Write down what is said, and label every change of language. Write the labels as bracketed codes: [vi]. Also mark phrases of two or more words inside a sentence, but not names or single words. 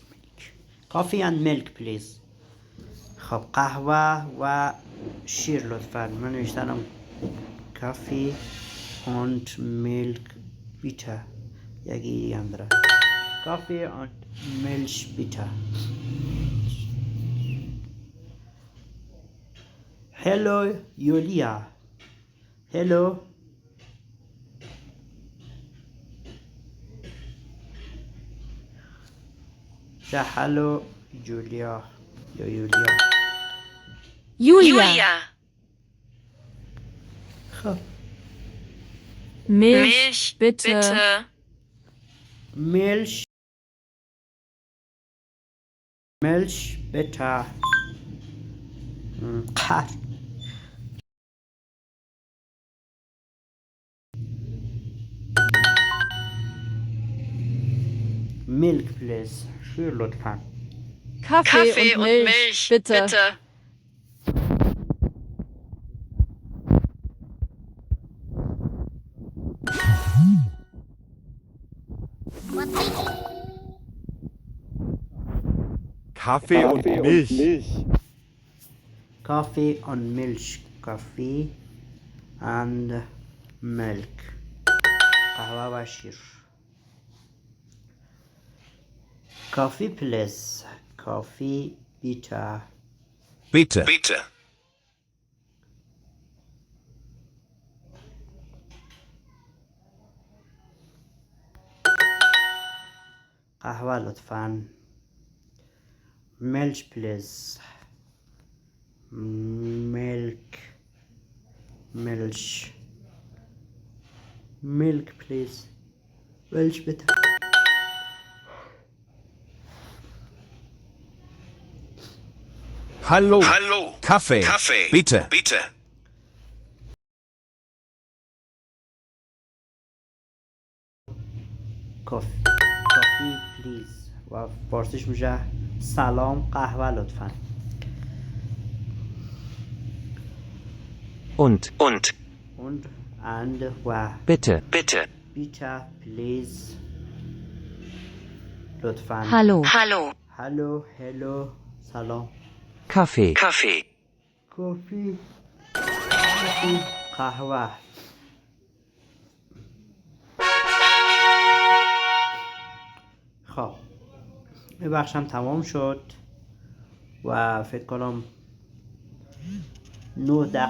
[en] Coffee and milk please. [fa] خب قهوه و شیر لطفاً. من نوشتم [en] coffee and milk [fa] bitte. یکی دیگه هم داره. [en] Coffee and milk bitte. Hello Julia. Hello. Hello Julia. Julia. Julia. [fa] خب [de] Milch, bitte. Milch bitte. [en] Milk please. [fa] شیر لطفاً. [de] Kaffee und Milch, bitte. Kaffee und Milch. [en] Coffee and milk. Coffee and milk. [fa] قهوه و شیر. [en] Coffee please. Coffee bitte. [de] Bitte. [fa] قهوه لطفاً. [en] Milk please. Milk please. Milk bitte. [de] Hallo. Kaffee. Bitte. [en] Coffee please. [fa] و فارسیش میشه سلام قهوه لطفاً. [de] Und [en] and و [de] bitte. bitte please لطفاً. [en] hello سلام. [de] Kaffee. [fa] کافی قهوه. خب این بخشم تمام شد و فکر کنم 9 دقیقه شد.